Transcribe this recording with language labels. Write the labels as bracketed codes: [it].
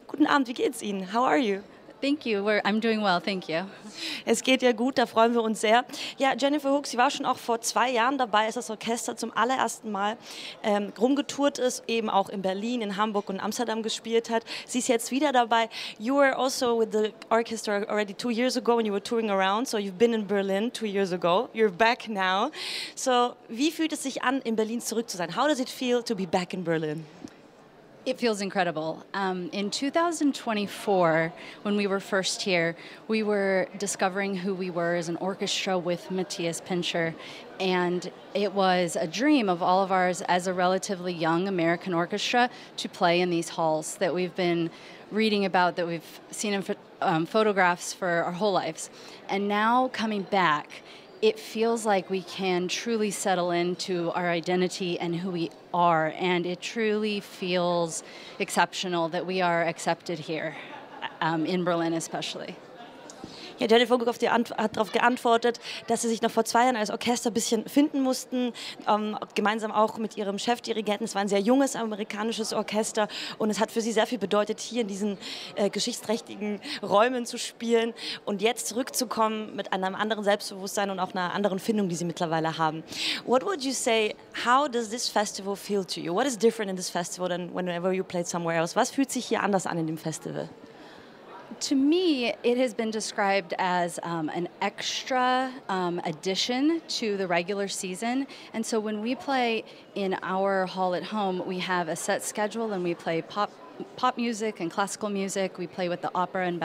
[de] Guten Abend, wie geht's Ihnen? [en] How are you? Thank you. I'm doing well, thank you. [de] Es geht ja gut, da freuen wir uns sehr. Ja, Jennifer Hook, sie war schon auch vor 2 Jahren dabei, als das Orchester zum allerersten Mal rumgetourt ist, eben auch in Berlin, in Hamburg und Amsterdam gespielt hat. Sie ist jetzt wieder dabei. [en] You were also with the orchestra already 2 years ago when you were touring around, so you've been in Berlin 2 years ago. You're back now. [de] So, wie fühlt es sich an, in Berlin zurück zu sein? [en] How does it feel to be back in Berlin? It feels incredible. In 2024, when we were first here, we were discovering who we were as an orchestra with Matthias Pinscher. And it was a dream of all of ours as a relatively young American orchestra to play in these halls that we've been reading about, that we've seen in photographs for our whole lives. And now coming back, it feels like we can truly settle into our identity and who we are. And it truly feels exceptional that we are accepted here, in Berlin especially. [de] Ja, Jennifer Hook hat darauf geantwortet, dass sie sich noch vor 2 Jahren als Orchester ein bisschen finden mussten, gemeinsam auch mit ihrem Chefdirigenten. Es war ein sehr junges amerikanisches Orchester und es hat für sie sehr viel bedeutet, hier in diesen geschichtsträchtigen Räumen zu spielen und jetzt zurückzukommen mit einem anderen Selbstbewusstsein und auch einer anderen Findung, die sie mittlerweile haben. [en] What would you say, how does this festival feel to you? What is different in this festival than whenever you played somewhere else? [de] Was fühlt sich hier anders an in dem Festival? [en] To me, it has been described as an extra addition to the regular season. And so when we play in our hall at home, we have a set schedule and we play pop music and classical music. We play with the opera and ballet.